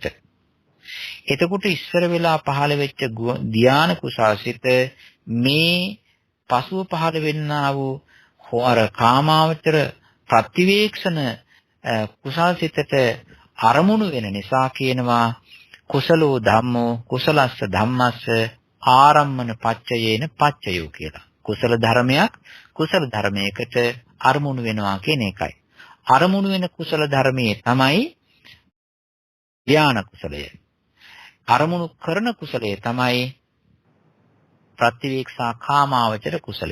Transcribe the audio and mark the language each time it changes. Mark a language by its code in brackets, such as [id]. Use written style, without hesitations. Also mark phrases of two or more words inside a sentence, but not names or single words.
[si] එතකොට ඉස්සර වෙලා පහළ වෙච්ච ධාන කුසල් සිත මේ පසුව පහළ වෙන්නා වූ අර කාමාවචර ප්‍රතිවේක්ෂණ කුසල් සිතට අරමුණු වෙන නිසා කියනවා [pi] කුසලෝ ධම්මෝ කුසලස්ස ධම්මස්ස ආරම්මන පච්චයේන පච්චයෝ [si] කියලා. කුසල ධර්මයක් කුසල ධර්මයකට අරමුණු වෙනවා කියන එකයි. අරමුණු වෙන කුසල ධර්මයේ තමයි ධාන කුසලය. අරමුණු කරන කුසලය තමයි ප්‍රතිවේක්ෂා කාමාවචර කුසලය.